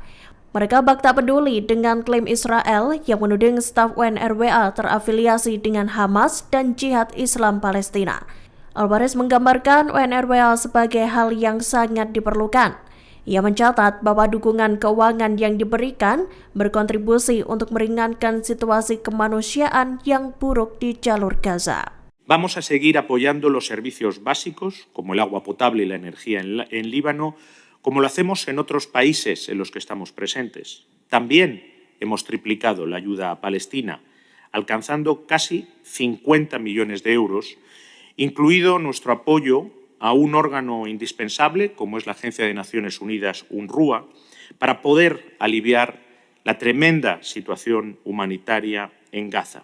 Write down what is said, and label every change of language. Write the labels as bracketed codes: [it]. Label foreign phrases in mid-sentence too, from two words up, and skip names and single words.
[id] Mereka bak tak peduli dengan klaim Israel yang menuding staf UNRWA terafiliasi dengan Hamas dan Jihad Islam Palestina. Alvarez menggambarkan UNRWA sebagai hal yang sangat diperlukan. Ia mencatat bahwa dukungan keuangan yang diberikan berkontribusi untuk meringankan situasi kemanusiaan yang buruk di jalur Gaza. [es] Vamos a seguir apoyando los servicios básicos, como el agua potable y la energía en Líbano, como lo hacemos en otros países en los que estamos presentes. También hemos triplicado la ayuda a Palestina, alcanzando casi 50 millones de euros, incluido nuestro apoyo a un órgano indispensable, como es la Agencia de Naciones Unidas, UNRWA, para poder aliviar la tremenda situación humanitaria en Gaza.